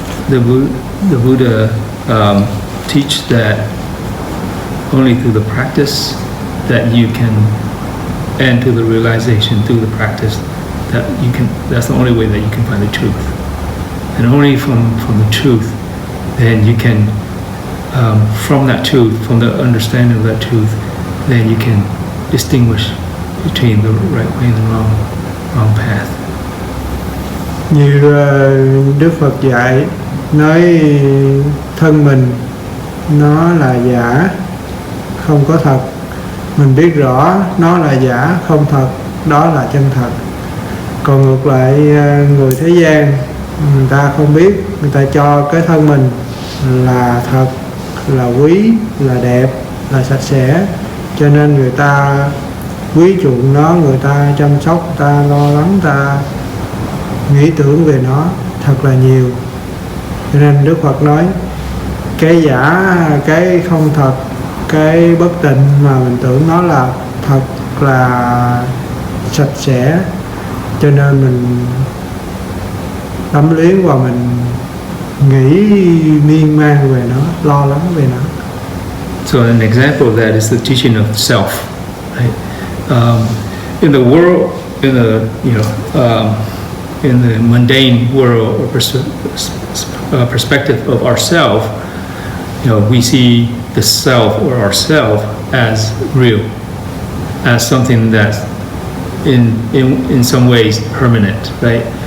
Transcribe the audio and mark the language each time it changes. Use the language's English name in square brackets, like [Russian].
[English] The Buddha teach that only through the practice that you can, and through the realization through the practice that you can, that's the only way that you can find the truth. And only from the truth, then you can, from that truth, from the understanding of that truth, then you can distinguish between the right way and the wrong path. [Vietnamese] Như Đức Phật dạy, nói thân mình nó là giả, không có thật. Mình biết rõ nó là giả, không thật, đó là chân thật. Còn ngược lại, người thế gian, người ta không biết, người ta cho cái thân mình là thật, là quý, là đẹp, là sạch sẽ, cho nên người ta quý chuộng nó, người ta chăm sóc, người ta lo lắng, người ta nghĩ tưởng về nó thật là nhiều. Cho nên Đức Phật nói cái giả, cái không thật, cái bất tịnh mà mình tưởng nó là thật, là sạch sẽ, cho nên mình đắm luyến và mình nghĩ miên man về nó, lo lắng về nó. [English] So an example of that is the teaching of self, right? In the world, in the in the mundane world or perspective of ourself, we see the self or ourself as real, as something that's in some ways permanent, right?